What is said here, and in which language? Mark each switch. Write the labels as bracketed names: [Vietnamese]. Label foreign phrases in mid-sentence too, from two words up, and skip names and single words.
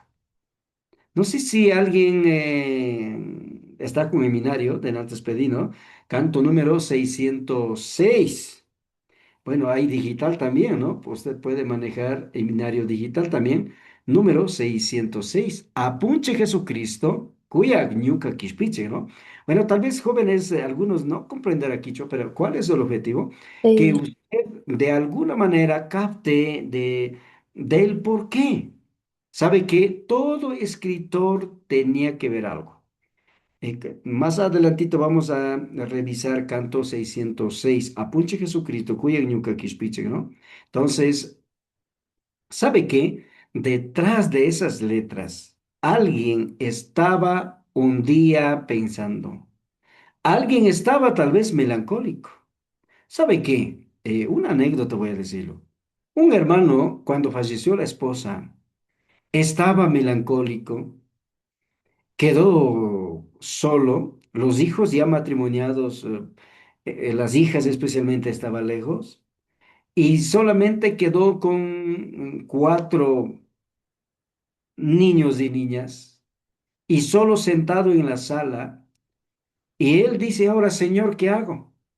[Spanish] No sé si alguien está con el minario de Nantes Pedino, canto número 606. Bueno, hay digital también, ¿no? Pues usted puede manejar el binario digital también. Número 606. [Quechua] Apunche Jesucristo, cuya ñuca quispiche, [Spanish] ¿no? Bueno, tal vez jóvenes, algunos no comprenderán quicho, pero ¿cuál es el objetivo? Que Sí. usted de alguna manera capte del por qué. Sabe que todo escritor tenía que ver algo. Más adelantito vamos a revisar canto 606, [Quechua] Apunche Jesucristo, cuya ñuca quispiche, [Spanish] ¿no? Entonces, ¿sabe qué? Detrás de esas letras, alguien estaba un día pensando. Alguien estaba tal vez melancólico. ¿Sabe qué? Una anécdota voy a decirlo. Un hermano, cuando falleció la esposa, estaba melancólico, quedó solo, los hijos ya matrimoniados, las hijas especialmente estaban lejos, y solamente quedó con cuatro niños y niñas, y solo sentado en la sala, y él dice, ahora, Señor, ¿qué hago?